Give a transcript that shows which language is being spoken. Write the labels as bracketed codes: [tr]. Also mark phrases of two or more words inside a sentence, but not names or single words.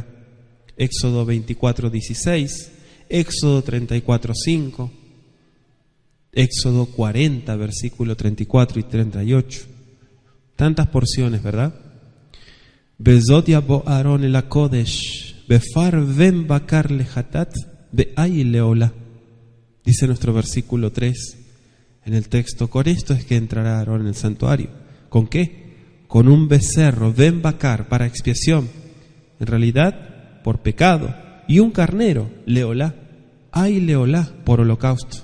[es] Éxodo 24:16, Éxodo 34:5, Éxodo 40, versículo 34 y 38. Tantas porciones, ¿verdad? [he] בזאת יבא אהרן אל הקדש, בפר בן בקר לחטאת, ואיל לעלה. [es] Dice nuestro versículo 3 en el texto: con esto es que entrará Aarón en el santuario. ¿Con qué? Con un becerro, [he] בן בקר, [es] para expiación, en realidad por pecado, y un carnero, [he] לעלה, איל לעלה, [es] por holocausto.